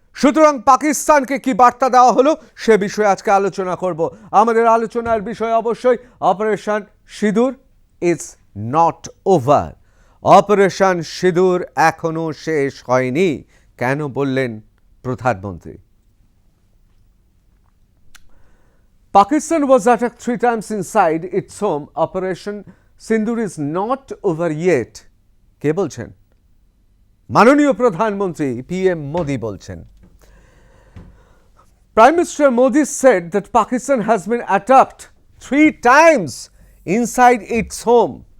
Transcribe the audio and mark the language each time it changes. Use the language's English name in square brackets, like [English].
[Bangla] সুতরাং পাকিস্তানকে কি বার্তা দেওয়া হলো সে বিষয়ে আজকে আলোচনা করব। আমাদের আলোচনার বিষয় অবশ্যই অপারেশন সিঁদুর [English] Is not over. [Bangla] অপারেশন সিঁদুর এখনো শেষ হয়নি, কেন বললেন প্রধানমন্ত্রী। [English] Pakistan was attacked 3 times inside its home. Operation Sindoor is not over yet. [Bangla] কে বলছেন? মাননীয় প্রধানমন্ত্রী PM Modi বলছেন। [English] Prime Minister Modi said that Pakistan has been attacked 3 times inside its home.